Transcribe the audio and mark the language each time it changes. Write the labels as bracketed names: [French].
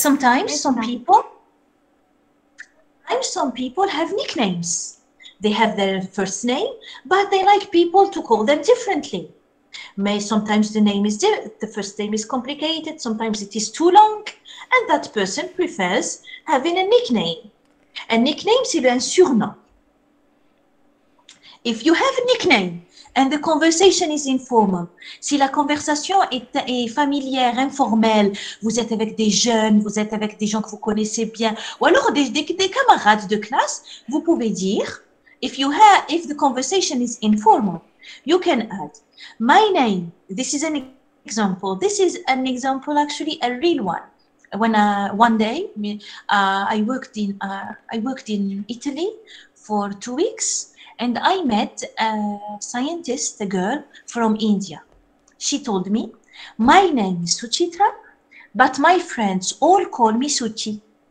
[English] Sometimes some people have nicknames. They have their first name, but they like people to call them differently. Sometimes the first name is complicated, sometimes it is too long, and that person prefers having a nickname. [French] A nickname, c'est un surnom. [English] If you have a nickname and the conversation is informal, [French] si la conversation est familière, informelle, vous êtes avec des jeunes, vous êtes avec des gens que vous connaissez bien, ou alors des camarades de classe, vous pouvez dire, [English] if the conversation is informal, you can add, my name, this is an example. This is an example, actually, a real one. When one day I worked in Italy for 2 weeks, and I met a scientist, a girl from India. She told me, my name is Suchitra, but my friends all call me Suchi.